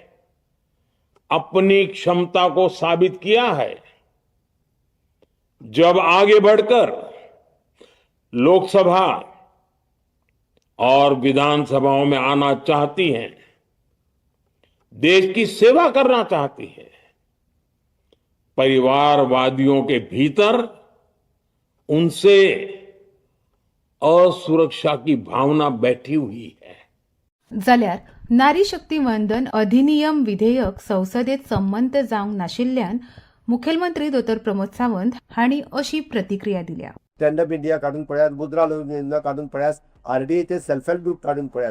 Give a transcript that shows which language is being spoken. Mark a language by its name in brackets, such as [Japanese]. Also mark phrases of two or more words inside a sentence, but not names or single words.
[Hindi] अपनी क्षमता को साबित किया है, जब आगे बढ़कर लोकसभा और विधानसभाओं में आना चाहती हैं, देश की सेवा करना चाहती हैं, परिवारवादियों के भीतर उनसे असुरक्षा की भावना बैठी हुई है। [Konkani] जाल्यार नारी शक्ती वंदन अधिनियम विधेयक संसदेत संमत जावंक नाशिल्ल्यान मुखेलमंत्री दोतर प्रमोद सावंत हांणी अशी प्रतिक्रिया दिल्या. स्टँड अप इंडिया काढून पळयात, मुद्रा योजना काढून पळयात, आरडीएचे [English] self help group [Konkani] काढून पळयात.